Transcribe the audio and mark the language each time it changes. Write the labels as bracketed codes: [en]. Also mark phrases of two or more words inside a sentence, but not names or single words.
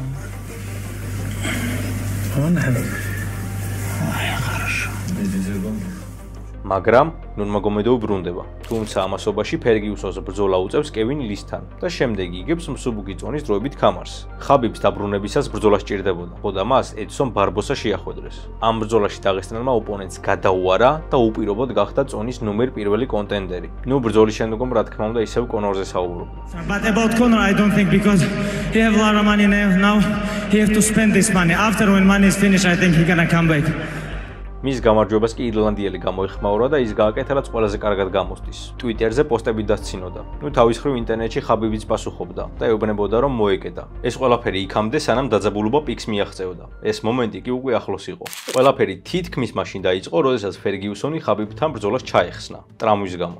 [ka] მაგრამ ნურმაგომედოვი ბრუნდება, თუმცა ამასობაში ფერგიუსონს ბრძოლა უწევს კევინ ლისთან და შემდეგ იგებს მსუბუქი წონის დროებით ქამარს. ხაბიბს დაბრუნებისას ბრძოლა სჭირდებოდა, ხოდა მას ედსონ ბარბოსა შეახვედრეს. ამ ბრძოლაში დაღესტნელმა ოპონენტს გადაუარა და უპირობოდ გახდა წონის ნომერ პირველი კონტენდერი. ბრძოლის შემდგომ რა თქმა უნდა ისევ კონორზე საუბრობდა. [en] But about Conor, I don't think because he have a lot of money now, he have to spend this money. After when money is finished, I think he gonna come back. [ka] მის გამარჯვებას კი ირლანდიელი გამოიხმაურა და ის გააკეთა, რაც ყველაზე კარგად გამოსდის. ტვიტერზე პოსტები დასცინოდა. თავის მხრივ ინტერნეტში ხაბიბიც პასუხობდა და ეუბნებოდა, რომ მოეკედა. ეს ყველაფერი იქამდე, სანამ დაძაბულობა პიკს მიაღწევდა. ეს მომენტი კი უკვე ახლოს იყო. ყველაფერი თითქმის მაშინ დაიწყო, როდესაც ფერგიუსონი ხაბიბთან ბრძოლას ჩაეხსნა, ტრამვის გამო.